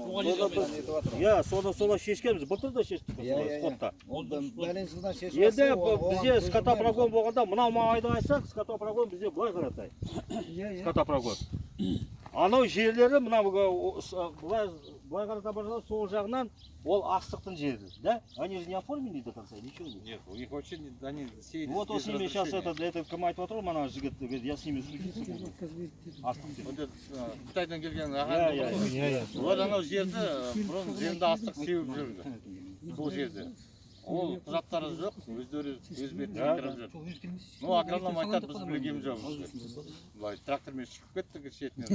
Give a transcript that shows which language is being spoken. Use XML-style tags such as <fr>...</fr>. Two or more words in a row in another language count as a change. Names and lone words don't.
<kk>Соны шешкенбіз, былтыр да шештік спортта. Бәлен жылдан шешіп Енді бізде скотопрогон болғанда, мынау майды айтсақ, скотопрогон бізде былай қаратай. Скотопрогон. Анау жерлері, мынау былай қарата барсақ, сол жағынан ол астықтың жері, да?</kk> <ru>Они же не оформлены до конца, ничего нет. Нет, у них вообще они сеют. Вот с ними сейчас это</ru> <kk>кім айтып отыр, мана жігіт,</kk> <ru>я с ними судиться буду.</ru> <kk>Астық. Қытайдан келген ағайын. Олар анау жерді бұрын жерінде астық сеуіп жүрді. Сол жерде. Ол құжаттары жоқ, өздері өз бетінен кіріп жүр. Ну, агроном айтады, біз білгеніміз жоқ. Былай трактормен шығып кеттік шетінен.</kk>